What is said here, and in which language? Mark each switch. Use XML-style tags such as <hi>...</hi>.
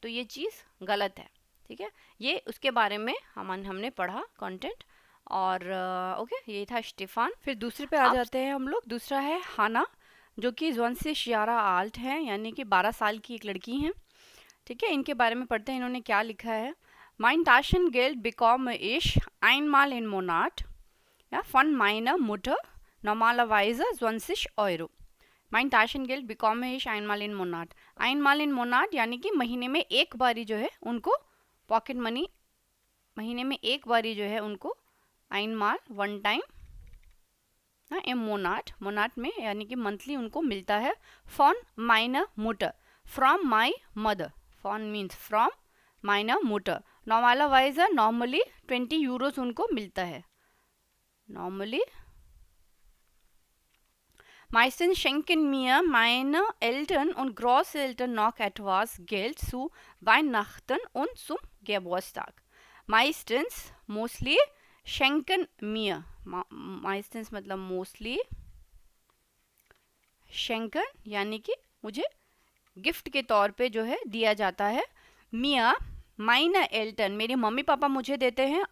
<hi>तो ये चीज़ गलत है, ठीक है। ये उसके बारे में हमने पढ़ा कंटेंट। और ओके, ये था स्टेफान। फिर दूसरे पे आ जाते हैं हम लोग। दूसरा है हाना, जो कि 20 आल्ट है, यानी कि 12 साल की एक लड़की हैं, ठीक है। इनके बारे में पढ़ते हैं इन्होंने क्या लिखा है।</hi> <de>Mein Taschengeld bekomme ich einmal im Monat, ja, von meiner Mutter, normalerweise 20 Euro। Mein Taschengeld bekomme ich einmal im Monat। einmal im Monat</de> <hi>यानी कि महीने में एक बारी जो है उनको पॉकेट मनी, महीने में एक बारी जो है उनको einmal one time im Monat, मोनाट में यानी कि मंथली उनको मिलता है।</hi> <de>von meiner Mutter,</de> <en>from my mother,</en> <de>von means from meiner Mutter, normalerweise</de> <hi>normally 20 Euros उनको मिलता है normally.</hi> <de>Meistens schenken mir meine Eltern und Großeltern noch etwas Geld zu Weihnachten und zum Geburtstag।</de> <hi>Meistens, mostly,</hi> <de>schenken mir,</de> <hi>meistens मतलब mostly, schenken यानी कि मुझे gift के तौर पे जो है दिया जाता है।</hi> <de>मिया माइना एल्टन,</de> <hi>मेरे मम्मी पापा मुझे देते हैं।</hi>